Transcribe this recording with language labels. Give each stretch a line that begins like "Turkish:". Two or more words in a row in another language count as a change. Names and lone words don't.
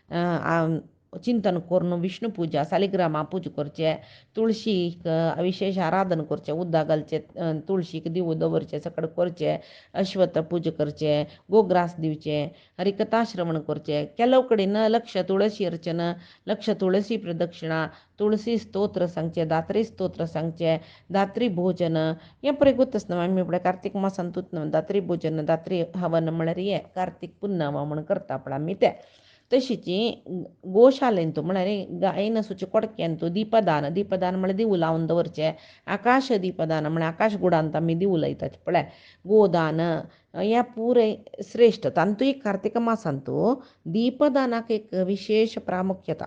Konkani: चिंतन करून विष्णू पूजा सालिग्रामा पूजा करचें तुळशीक विशेष आराधन करचें उदक घालचें तुळशीक दिवो दवरचें सकड करचें अश्वथ पूजा करचें गोग्रास दिवचें हरिकथा श्रवण करचें ಕೆಲವು कडेन लक्ष तुळशी अर्चन लक्ष तुळशी प्रदक्षिणा तुळशी स्तोत्र सांगचें दात्री स्तोत्र सांगचें दात्री भोजन हें पळय गोतच न्हू आमी पळय कार्तिक मासांतूच दात्री भोजन दात्री हवन म्हळ्यार हें कार्तिक पुन्नव म्हूण करता पळय आमी तें तशीच गोशालेंत म्हळ्यार गायेन सुचे कोडक्यांत दीपदान म्हळ्यार दिवो लावन दवरचें आकाश दीपदान म्हळ्यार आकाश गुडांत आमी दिवो लायतात पळय गोदान हें पुराय श्रेश्ठ तांतूय कार्तिक मासांत दीपदानाक एक विशेष प्रामुख्यता